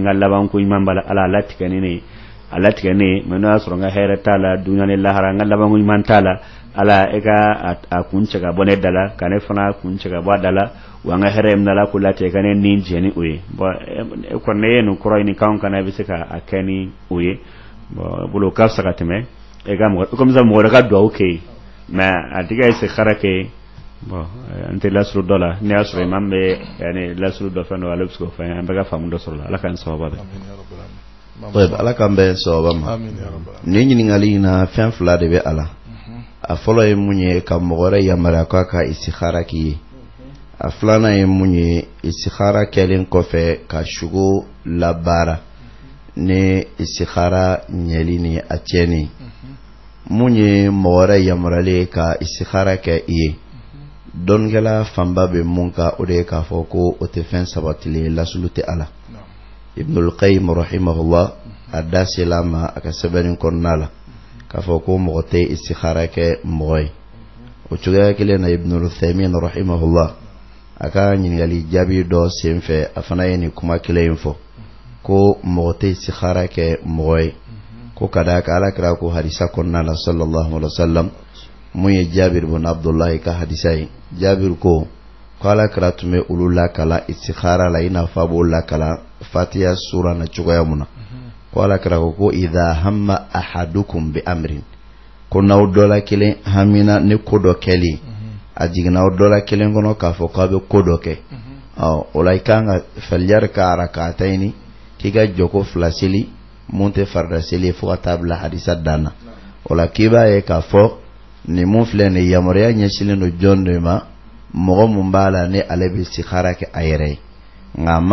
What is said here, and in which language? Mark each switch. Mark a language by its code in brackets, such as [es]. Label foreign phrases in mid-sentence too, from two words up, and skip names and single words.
[bm] ka laban ko ɲuman b'a la ala a latigɛ ne ye a latigɛ ne ye mais n'o y'a sɔrɔ n ka hɛrɛ t'a la dunuya ni lahara n ka laban ko ɲuman t'a la ala e ka a kun cɛ ka bɔ ne da la ka ne fana kun cɛ ka bɔ a da la wa n ka hɛrɛ min ala ko latigɛ ka ne ni jɛ ni o ye bon e kɔni ne ye nin kɔrɔ ɲini k'anw kana i bɛ se ka a kɛ ni o ye bon bolo ka fisa ka tɛmɛ e ka mɔgɔ [fr] comme ça [bm] mɔgɔ wɛrɛ ka duwawu kɛ ye mais a tigi ye istikhara kɛ bon n tɛ lasuru dɔ la ne y'a sɔrɔ imam bɛ yani lasuru dɔ fɛn dɔ ale bɛ se k'o fɛn an bɛɛ ka faamu dɔ sɔrɔ la ala k'an sababa bɛɛ ala k'an bɛɛ sababa ma nin ɲininkali in na fɛn fila de bɛ a la a fɔlɔ ye mun ye ka mɔgɔ wɛrɛ yamaruya k'a ka istikhara k'i ye a filanan ye mun ye istikhara kɛlen kɔfɛ ka sugo labaara ni istikhara ɲɛli ni a tiɲɛni mun ye mɔgɔ wɛrɛ yamaruyalen ka istikhara kɛ i ye dɔnnikɛla fanba bɛ mun ka o de ye k'a fɔ ko o tɛ fɛn sabatilen lasulu tɛ a la Ibnul Qayyim rahimahullah a da sela ma a ka sɛbɛnni kɔnɔna la k'a fɔ ko mɔgɔ tɛ istikhara kɛ mɔgɔ ye o cogoya kelen na Ibnul Uthaymin rahimahullah a ka ɲininkali jaabi dɔ senfɛ a fana ye nin kuma kelen in fɔ ko mɔgɔ tɛ istikhara kɛ mɔgɔ ye ko ka d'a kan alakira ko hadisa kɔnɔna la [ar] صلى الله عليه وسلم [bm] mun ye Jabir bin Abdullahi ka hadisa ye Jabir ko alakira tun bɛ olu lakala istikhara la i n'a fɔ a b'o lakala Fatiha sura na cogoya mun na ko alakira ko [ar] إذا هم أحدكم بأمر [bm] ko n'aw dɔ la kelen hamina ni ko dɔ kɛli a jiginna aw dɔ la kelen kɔnɔ k'a fɔ k'a bɛ ko dɔ kɛ o la i kan ka faliyari ka arakatayini k'i ka jɔko fila seli mun tɛ farida seli fo ka taa bila hadisa dan na o la k'i b'a ye k'a fɔ nin mun filɛ nin yamaruya ɲɛsinnen don jɔn de ma mɔgɔ mun b'a la ni ale bɛ istikhara kɛ a yɛrɛ ye nka a